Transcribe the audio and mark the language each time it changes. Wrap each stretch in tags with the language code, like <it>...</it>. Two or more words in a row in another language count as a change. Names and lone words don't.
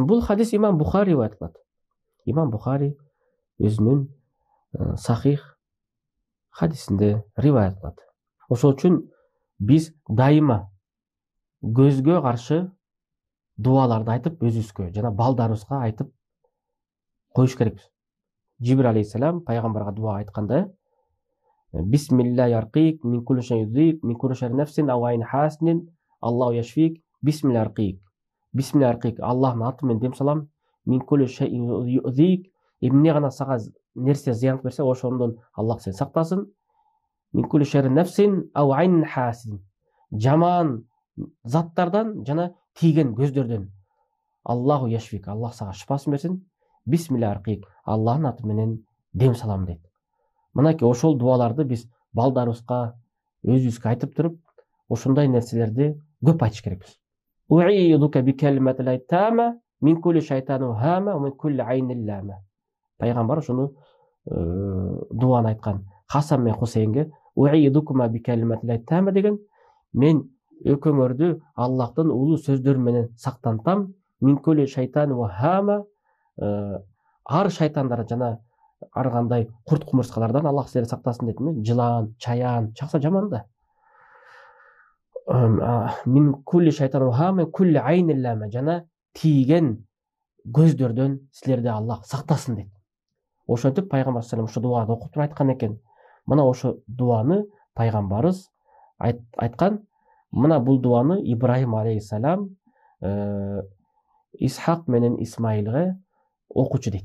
<ky>Бул хадис имам Бухари риваят кылат. Имам Бухари өзүнүн сахих хадисинде риваят кылат. Ошол үчүн биз дайыма көзгө каршы дуаларды айтып, өзүбүзгө жана балдарыбызга айтып коюш керекпиз. Жибрил алейхиссалам пайгамбарга дуа айтканда:</ky> <ar>بسم الله أرقيك من كل شيء يؤذيك من كل شر نفس أو عين حاسد الله يشفيك بسم الله أرقيك. بسم الله أرقيك,</ar> <ky>Аллахтын аты менен дем салам.</ky> <ar>من كل شيء يؤذيك,</ar> <ky>эмне гана сага нерсе зыян берсе, ошондон Аллах сени сактасын.</ky> <ar>من كل شر نفس أو عين حاسد.</ar> <ky>Жаман заттардан жана тийген көздөрдөн</ky> <ar>الله يشفيك,</ar> <ky>Аллах сага шифасын берсин.</ky> <ar>بسم الله أرقيك,</ar> <ky>Аллахтын аты менен дем салам дейт. Мынакей ошол дуаларды биз балдарыбызга, өзүбүзгө айтып туруп, ошондой нерселерди көп айтыш керекпиз.</ky> <ar>أعيذك بكلمات الله التامة من كل شيطان هامة ومن كل عين لامة.</ar> <ky>Пайгамбар ошону дуаны айткан. Хасан мен Хусейнге</ky> <ar>أعيذكما بكلمات الله التامة</ar> <ky>деген, мен экөөңөрдү Аллахтын улуу сөздөрү менен сактантам.</ky> <ar>من كل شيطان هامة,</ar> <ky>ар шайтандар жана ар кандай курт кумурскалардан Аллах силерди сактасын дейтин. Жылан, чаян, чакса жаман да.</ky> <ar>من كل شيطان هامة كل عين لامة,</ar> <ky>жана тийген көздөрдөн силерди Аллах сактасын дейт. Ошентип пайгамбар</ky> <ar>صلى الله عليه</ar> <ky>ошо дуаны окуп туруп айткан экен. Мына ошо дуаны пайгамбарыбыз айткан. Мына бул дуаны Ибрахим алейхиссалам Исхак менен Исмаилге окучу дейт.</ky>